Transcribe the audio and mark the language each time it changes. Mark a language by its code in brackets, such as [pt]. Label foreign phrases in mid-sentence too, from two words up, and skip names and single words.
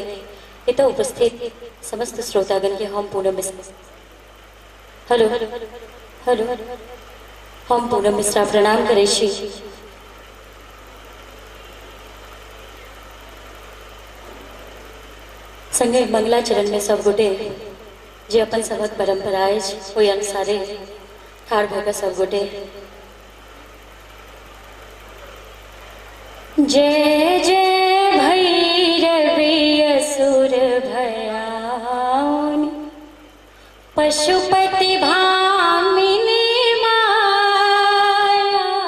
[mai] इत उपस्थित समस्त श्रोतागण के हम पूनम मिश्रा हलो हलो हम पूनम मिश्रा प्रणाम करे छी। संगे मंगलाचरण में सब गोटे जे अपन सबक परंपरा ओहि अनुसारे ठाड़ भऽ सब गोटे जय जय भैरवी असुर भयाउनि पशुपति भामिनी माया